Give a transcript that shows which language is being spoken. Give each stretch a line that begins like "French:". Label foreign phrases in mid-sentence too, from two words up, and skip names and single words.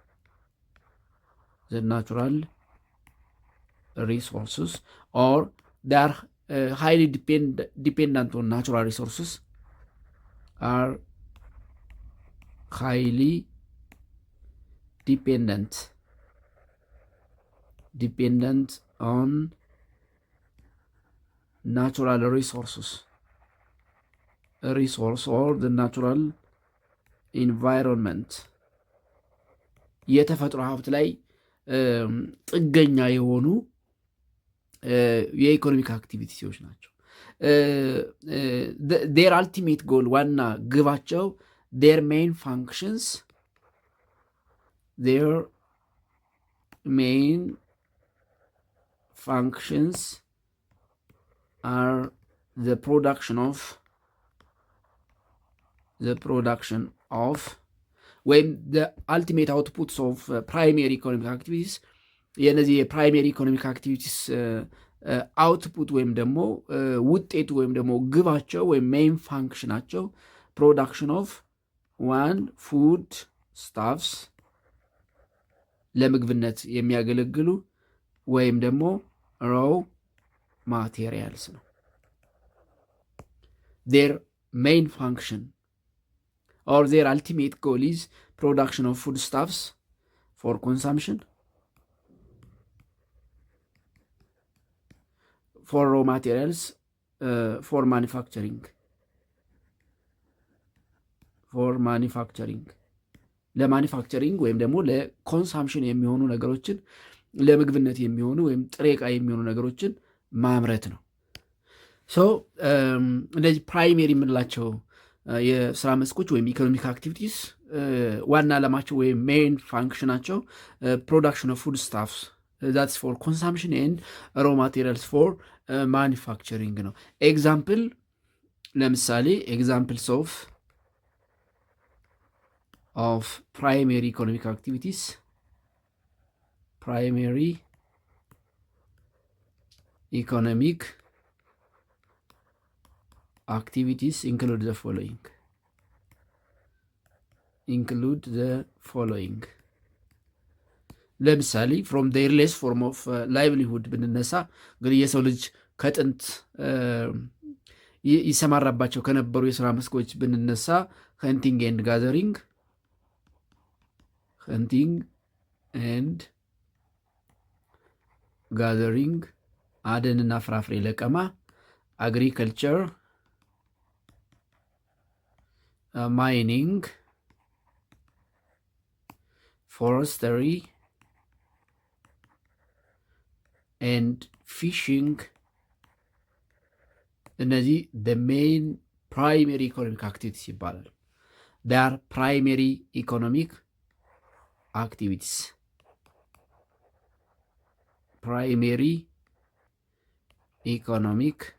English: or they are highly dependent on natural resources, are highly dependent on natural resources or the natural environment.
Amharic: የተፈጥሮ ሀብት ላይ ጥገኛ የሆኑ
English: economic activities
Amharic: ናቸው።
English: their ultimate goal
Amharic: ዋና ግባቸው
English: their main functions are the production of ወይም the ultimate outputs of primary economic activities። የነዚህ primary economic activities output
Amharic: ወይም ደግሞ ውጤቱ ወይም ደግሞ ግባቸው ወይም
English: main function production of one food stuffs
Amharic: ለምግብነት የሚያገለግሉ ወይም ደግሞ
English: raw materials ነው። their main function or their ultimate goal is production of foodstuffs for consumption, for raw materials, for manufacturing
Amharic: ለማኒፋክቸሪንግ ወይም ደግሞ ለኮንሳምፕሽን የሚሆኑ ነገሮችን ለምግብነት የሚሆኑ ወይም ጥሬ ዕቃ የሚሆኑ ነገሮችን ማምረት ነው። እነዚህ ፕራይሜሪ የምንላቸው የስራ መስኮች ወይም
English: economic activities
Amharic: ዋና ዓላማቸው ወይም
English: main function production of food stuffs that's for consumption and raw materials for manufacturing ነው። ኤግዛምፕል ለምሳሌ ኤግዛምፕልስ of primary economic activities primary economic activities include the following ለምሳሌ from the earliest form of livelihood
Amharic: ብንነሳ እንግዲህ የሰው ልጅ ከጥንት ይሰማራባቸው ከነበሩ የሥራ መስኮች ብንነሳ
English: hunting and gathering
Amharic: አደንና ፍራፍሬ ለቀማ
English: agriculture mining forestry and fishing እነዚህ the main primary economic activities ይባላል። they are primary economic activities primary economic